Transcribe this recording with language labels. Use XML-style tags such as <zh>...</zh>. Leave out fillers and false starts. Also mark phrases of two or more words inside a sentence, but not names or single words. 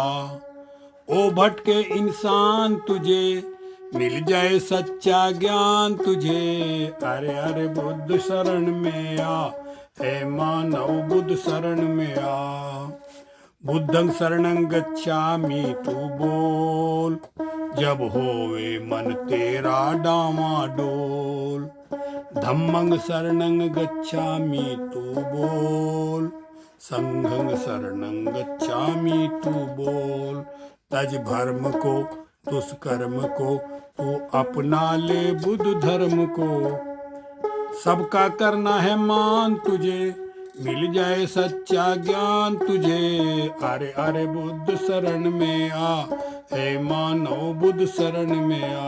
<hi>ओ भटके इंसान तुझे मिल जाए सच्चा ज्ञान तुझे। अरे अरे बुद्ध शरण में आ, ए मानव बुद्ध शरण में आ।</hi> <pi>बुद्धं शरणं गच्छामि</pi> <hi>तू बोल, जब होवे मन तेरा डामाडोल।</hi> <pi>धम्मं शरणं गच्छामि</pi> <hi>तू बोल,</hi> <pi>संघं शरणं गच्छामि</pi> <hi>तू बोल। तज भर्म को दुष्कर्म को तू अपना ले बुद्ध धर्म को। सबका करना है मान तुझे, मिल जाए सच्चा ज्ञान तुझे। अरे अरे बुद्ध शरण में आ, हे मानव बुद्ध शरण में आ।</hi>